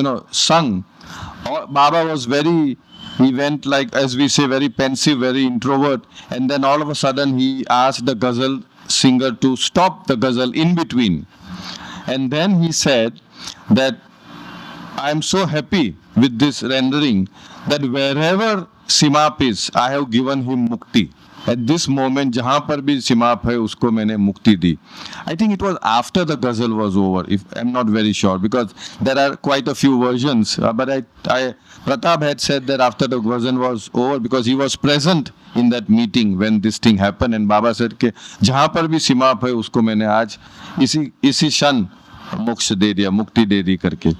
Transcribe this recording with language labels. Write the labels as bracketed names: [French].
[English] sung, Baba was he went, like, as we say, very pensive, very introvert, and then all of a sudden he asked the ghazal singer to stop the ghazal in between. And then he said that I am so happy with this rendering that wherever Simap is, I have given him mukti. At this moment, [Hindi] जहाँ पर भी सिमाप है उसको मैंने मुक्ति दी. [English] I think it was after the ghazal was over. If I'm not very sure, because there are quite a few versions. But Pratap had said that after the ghazal was over, because he was present in that meeting when this thing happened, and Baba said [Hindi] कि जहाँ पर भी सिमाप है उसको मैंने आज इसी क्षण मोक्ष दे दिया, मुक्ति दे दी करके.